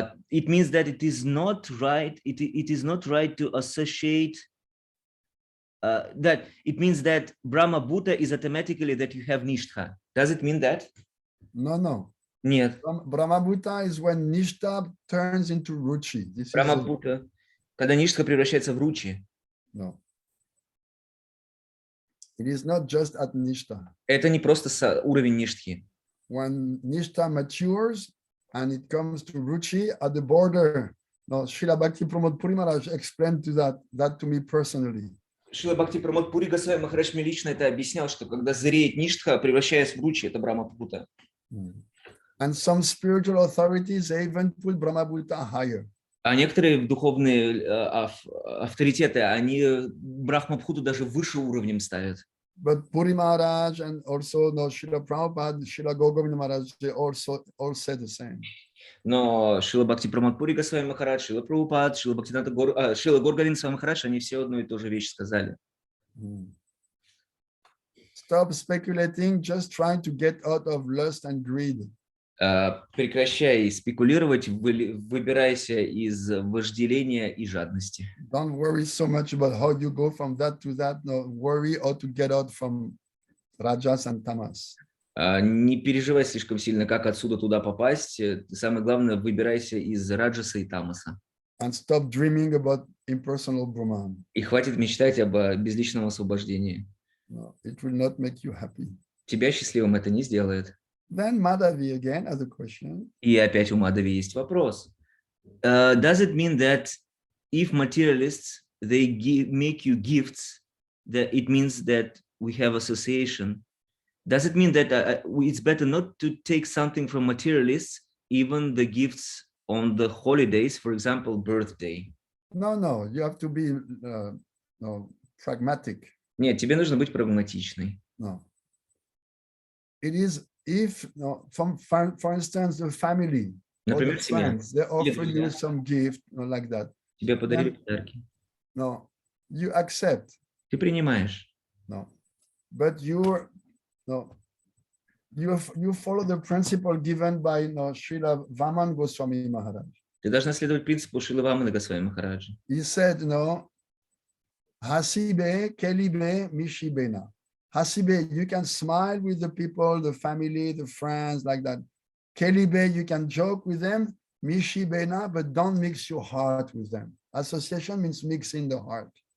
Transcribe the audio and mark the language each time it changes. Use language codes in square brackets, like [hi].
[en] It means that it is not right, it is not right to associate that it means that Brahma-bhuta is automatically that you have Nishtha. Does it mean that? no. [ru] Нет. [en] Brahma-bhuta is when Nishtha turns into Ruchi. [ru] Brahma-bhuta, когда Nishtha превращается в Ручи. [en] No. It is not just at Nishtha. [ru] Это не просто уровень Ништхи. [en] When Nishtha matures and it comes to Ruchi at the border. No, Srila Bhakti Pramod Puri Maharaj explained that to me personally. [ru] Шрила Бхакти Пури Госвами Махарадж мне лично это объяснял, что когда зреет Ништха, превращаясь в Ручи, это Брахма-бхута. [en] And some spiritual authorities even put Brahma-bhuta higher. [ru] А некоторые духовные авторитеты, они Брахма-бхуту даже выше уровнем ставят. [en] But Puri Maharaj and also Srila Prabhupada, Srila Govinda Maharaj, they also all said the same. [ru] Но Шрила Бхакти Прамод Пури Госвами Махарадж, Шрила Прабхупад, Шрила Бхактиведанта, Шрила Гаур Говинда Свами Махарадж, они все одну и ту же вещь сказали. [en] Stop speculating, just trying to get out of lust and greed. [ru] Прекращай спекулировать, выбирайся из вожделения и жадности. [en] Don't worry so much about how you go from that to that. No, worry how to get out from rajas and tamas. [ru] Не переживай слишком сильно, как отсюда туда попасть. Самое главное, выбирайся из раджаса и тамаса. [en] And stop dreaming about impersonal Brahman. [ru] И хватит мечтать об безличном освобождении. [en] No, it will not make you happy. [ru] Тебя счастливым это не сделает. [en] Then Madhavi again has a question. [ru] И опять у Мадhavi есть вопрос. [en] Does it mean that if materialists they make you gifts, that it means that we have association? Does it mean that it's better not to take something from materialists, even the gifts on the holidays, for example, birthday? No, you have to be pragmatic. [ru] Нет, тебе нужно быть прагматичной. [en] No. It is if, for instance, the family or the [ru] Например, семья. [en] friends, they offer you [ru] друзья. [en] some gift, like that. [ru] Тебе подарили подарки. [en] No, you accept. [ru] Ты принимаешь. [en] No, but you follow the principle given by Srila Vaman Goswami Maharaj. [ru] Ты должна следовать принципу Шрилы Ваманы Госвами Махараджа. [en] He said, [bn] Hasibe, Kelibe, Mishibena. [en] Hasibe, you can smile with the people, the family, the friends, like that. Kelibe, you can joke with them. Mishibena, but don't mix your heart with them. Association means mixing the heart.